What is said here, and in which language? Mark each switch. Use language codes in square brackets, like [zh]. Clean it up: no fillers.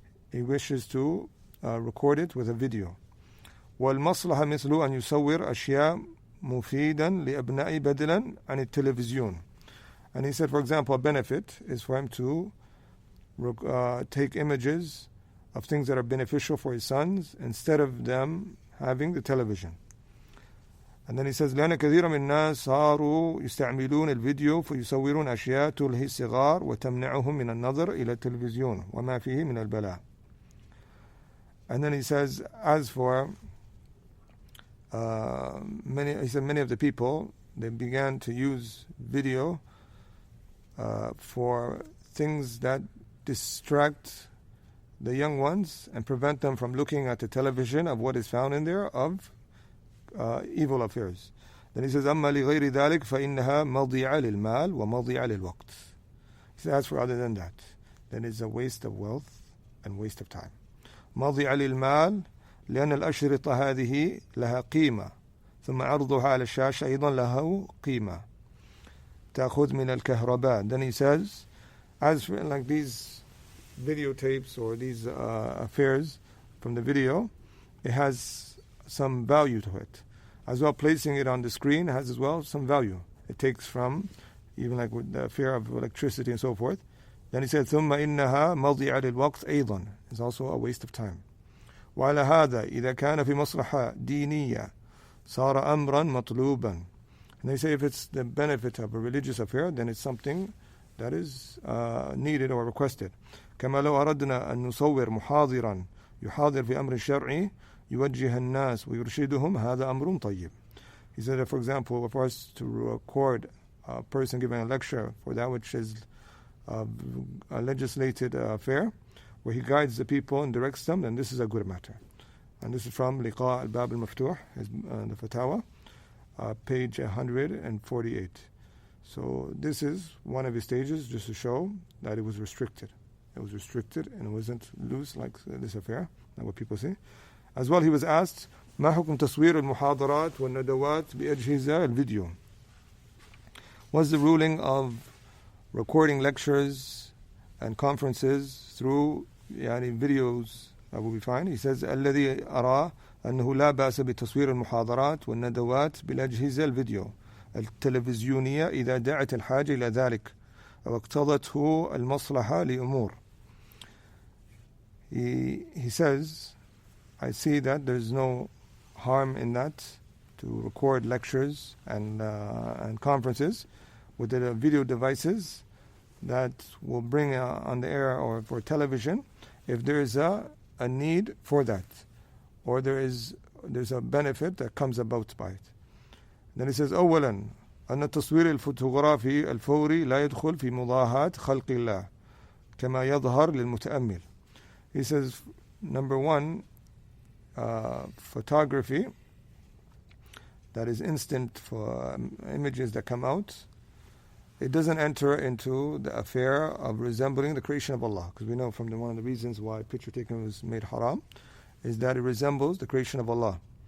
[en] He wishes to record it with a video. [ar] والمصلحة مثل أن يصور أشياء مفيدا لأبناء بدلا عن التلفزيون. [en] And he said, for example, a benefit is for him to take images of things that are beneficial for his sons instead of them having the television. And then he says [ar] لأن كثير من الناس صاروا يستعملون الفيديو فيصورون أشياء تلهي الصغار وتمنعهم من النظر إلى التلفزيون وما فيه من البلاء. [en] And then he says, as for many of the people, they began to use video for things that distract the young ones and prevent them from looking at the television of what is found in there of evil affairs. Then he says [ar] أما لغير ذلك فإنها مضيعة للمال ومضيعة للوقت. [en] He says as for other than that, then it's a waste of wealth and waste of time. [ar] مضيعة للمال لأن الأشرطة هذه لها قيمة ثم عرضها على الشاشة أيضا له قيمة تأخذ من الكهرباء. [en] Then he says as for like these videotapes or these affairs from the video, it has some value to it. As well, placing it on the screen has as well some value. It takes from, even like with the affair of electricity and so forth. Then he said [ar] ثم إنها مضيعة للوقت أيضا. [en] It's also a waste of time. [ar] وعلى هذا إذا كان في مصلحة دينية صار أمرا مطلوبا. [en] And they say if it's the benefit of a religious affair, then it's something that is needed or requested. [ar] كما لو أردنا أن نصور محاضرا يحاضر في أمر شرعي يوجه الناس ويرشدهم هذا أمر طيب. [en] He said that, for example, for us to record a person giving a lecture for that which is a legislated affair, where he guides the people and directs them, then this is a good matter. And this is from لقاء الباب المفتوح, the Fatawa, page 148. So this is one of his stages, just to show that it was restricted. It was restricted and it wasn't loose like this affair, like what people say. As well, he was asked [ar] ما حكم تصوير المحاضرات والندوات بأجهزة الفيديو. [en] What's the ruling of recording lectures and conferences through videos that will be fine? He says [ar] الذي أرى أنه لا بأس بتصوير المحاضرات والندوات بالأجهزة الفيديو التلفزيونية إذا دعت الحاجة إلى ذلك أو اقتضته المصلحة لأمور. [en] He says, I see that there's no harm in that, to record lectures and conferences with the video devices that will bring on the air or for television if there is a need for that, or there's a benefit that comes about by it. Then he says [ar] أولا أن التصوير الفوتوغرافي الفوري لا يدخل في مضاهاة خلق الله كما يظهر للمتأمل. [en] He says, number one, photography that is instant for images that come out, it doesn't enter into the affair of resembling the creation of Allah, because we know from one of the reasons why picture taking was made haram is that it resembles the creation of Allah.